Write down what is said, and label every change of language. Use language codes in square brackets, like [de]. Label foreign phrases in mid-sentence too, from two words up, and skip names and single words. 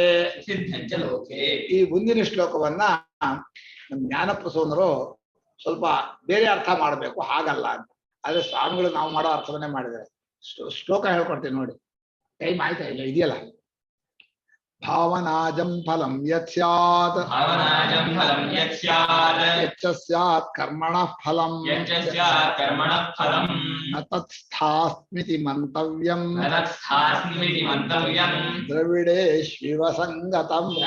[kn] ಈ ಮುಂದಿನ ಶ್ಲೋಕವನ್ನ ಜ್ಞಾನಪ್ರಸೂನರು ಸ್ವಲ್ಪ ಬೇರೆ ಅರ್ಥ ಮಾಡಬೇಕು, ಹಾಗಲ್ಲ ಅಂತ. ಆದ್ರೆ ಸ್ವಾಮಿಗಳು ನಾವು ಮಾಡೋ ಅರ್ಥವನ್ನೇ ಮಾಡಿದ್ದಾರೆ. ಶ್ಲೋಕ ಹೇಳ್ಕೊಡ್ತೀನಿ ನೋಡಿ. ಟೈಮ್ ಆಯ್ತಾ ಇಲ್ಲ? ಇದೆಯಲ್ಲ. [sa] ಭಾವನಾಜಂ ಫಲಂ ಯತ್ ಸ್ಯಾತ್ ಯಚ್ಚ ಕರ್ಮಣಃ ಫಲಂ ನ ತತ್ಸ್ಥಾಸ್ಮಿತಿ ಮಂತವ್ಯಂ ದ್ರವಿಡೇಶ್ವಿವ ಸಂಗತಂ.